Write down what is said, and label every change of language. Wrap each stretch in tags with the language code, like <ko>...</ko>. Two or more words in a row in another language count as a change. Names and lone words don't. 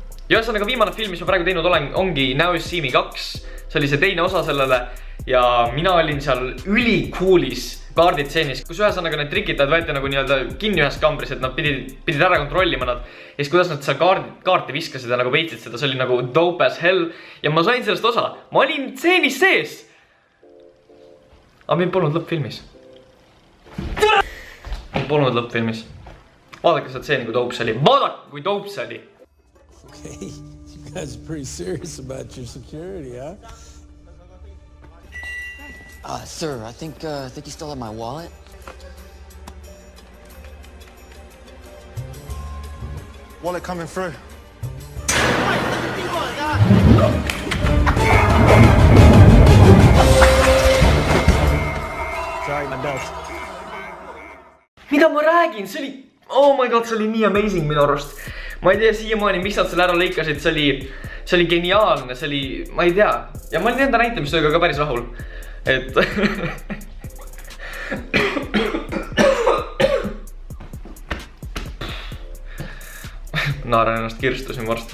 <et>Ja ühesõnaga viimane film, mis ma praegu teinud olen, ongi Now You See Me 2. See oli see teine osa sellele ja mina olin seal ülikuulis kaarditseenis, kus ühesõnaga need trikitajad võeti nagu nii-öelda kinni ühes kambris, et nad pidid ära kontrollima nad. Ja siis kuidas nad seal kaarti viskasid ja nagu veitsid seda, see oli nagu</et> <en>dope as hell.</en> <et>Ja ma sain sellest osa. Ma olin tseenis sees. Aga mind polnud lõppfilmis. Mind polnud lõppfilmis. Vaadake seda tseeni, kui dope see oli. Vaadake, kui dope see oli.</et> <en>Okay, you guys are pretty serious about your security, huh? Sir, I think you still have my wallet. Wallet coming through. Sorry, my dog.</en> <et>Mida ma räägin? See oli...</et> <en>Oh my god,</en> <et>see oli nii amazing minu arust. Ma ei tea siiamaani, miks nad selle ära lõikasid. See oli geniaalne, see oli... Ma ei tea. Ja ma olin enda näitamistööga ka päris rahul. Et... Naaran ennast kirstusin varsti.</et>